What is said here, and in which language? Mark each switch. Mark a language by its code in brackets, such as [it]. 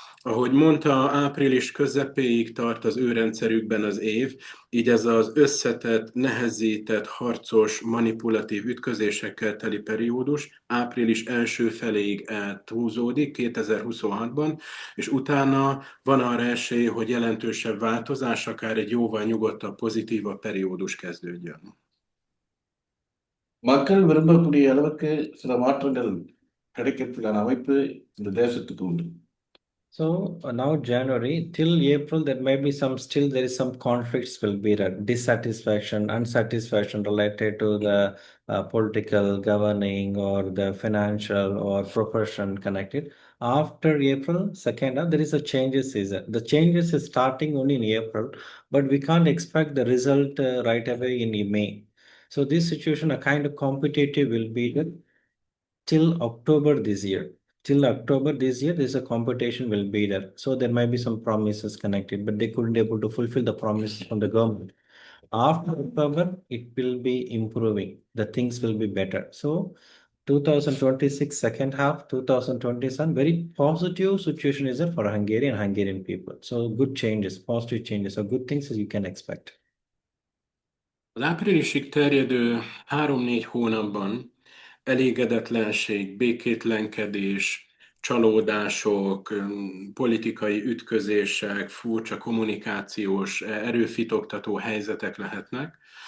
[hu] Ahogy mondta, április közepéig tart az ő rendszerükben az év, így ez az összetett, nehezített, harcos, manipulatív ütközésekkel teli periódus április első feléig eltúzódik 2026-ban, és utána van arra esély, hogy jelentősebb változás, akár egy jóval nyugodtabb, pozitívabb periódus kezdődjön. [ta] மக்கள் விரும்பக்கூடிய அளவுக்கு சில மாற்றங்கள் கிடைக்கிறதுக்கான அமைப்பு இந்த தேசத்துக்கு உண்டு. [en] So now January till April, there may be there is some conflicts will be there, dissatisfaction, unsatisfaction related to the political governing or the financial or profession connected. After April, second half, there is a changes season. The changes is starting only in April, but we can't expect the result right away in May. So this situation, a kind of competitive will be there till October this year. Till October this year, there's a competition will be there. So there might be some promises connected, but they couldn't able to fulfill the promises from the government. After October, it will be improving. The things will be better. So 2026 second half, 2027, very positive situation is there for Hungarian people. So good changes, positive changes, so good things as you can expect. [hu] Az áprilisig terjedő 3-4 hónapban elégedetlenség, békétlenkedés, csalódások, politikai ütközések, furcsa kommunikációs, erőfitoktató helyzetek lehetnek.